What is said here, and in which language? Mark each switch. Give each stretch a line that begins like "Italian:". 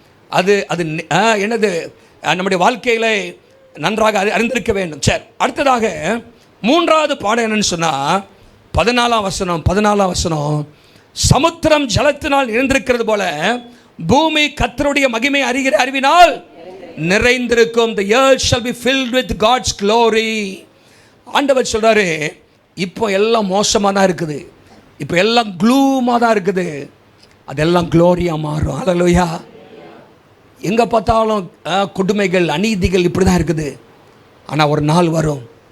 Tamil: அது என்னது? நம்முடைய வாழ்க்கையில் நன்றாக அறிந்திருக்க வேண்டும். சரி, அடுத்ததாக 3வது பாடம் என்னன்னு சொன்னால் 14ஆம் வசனம், சமுத்திரம் ஜலத்தினால் நிறைந்திருக்கிறது போல பூமி கர்த்தருடைய மகிமை அறிகிற அறிவினால் நிறைந்திருக்கும்.
English: The earth shall be filled with God's glory.
Tamil: ஆண்டவர் சொல்றாரு, இப்போ எல்லாம் மோசமாக தான் இருக்குது, இப்போ எல்லாம் க்ளூமாக தான் இருக்குது, அதெல்லாம் க்ளோரியாக மாறும். ஹல்லேலூயா. எங்கே பார்த்தாலும் கொடுமைகள், அநீதிகள் இப்படி தான் இருக்குது. ஆனால் ஒரு நாள் வரும்.